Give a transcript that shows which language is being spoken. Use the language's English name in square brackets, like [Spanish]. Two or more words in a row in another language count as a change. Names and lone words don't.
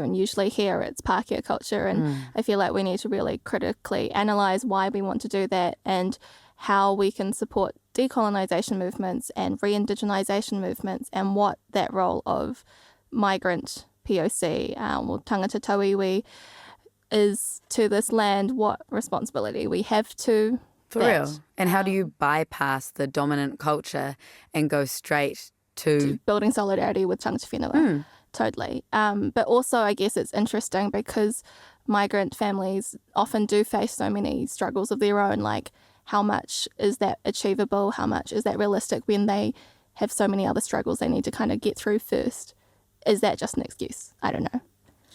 [English] And usually here it's Pākehā culture, and I feel like we need to really critically analyse why we want to do that and how we can support decolonisation movements and re-indigenisation movements, and what that role of migrant POC or [Māori] tangata tauiwi [English] is to this land, what responsibility we have to For real. And how do you bypass the dominant culture and go straight to building solidarity with [Māori] tangata whenua? [English] Totally. But also I guess it's interesting because migrant families often do face so many struggles of their own, like how much is that achievable? How much is that realistic when they have so many other struggles they need to kind of get through first? Is that just an excuse? I don't know.